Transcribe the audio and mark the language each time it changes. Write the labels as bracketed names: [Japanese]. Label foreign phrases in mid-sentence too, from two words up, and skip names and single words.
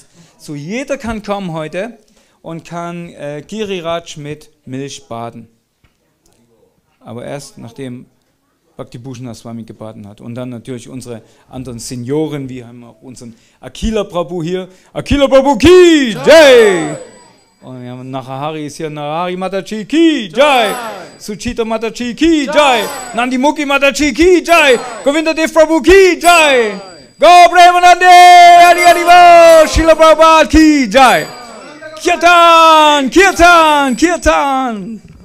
[German] So, jeder kann kommen heute und kann Giriraj mit Milch baden. Aber erst nachdem Bhakti Bhushan Swami gebaden hat. Und dann natürlich unsere anderen Senioren, wie haben wir auch unseren Akila Prabhu hier. [Hindi] Akila Prabhu की जय! [German] Und wir haben Narahari ist hier, [Hindi] Narahari Mataji की जय! Suchita Mataji की जय! Nandi Mukhi Mataji की जय! Govinda Dev Prabhu की जय! Go Premanande! Adi Adivo! Srila Prabhupada की जय! Kirtan! Kirtan! Kirtan!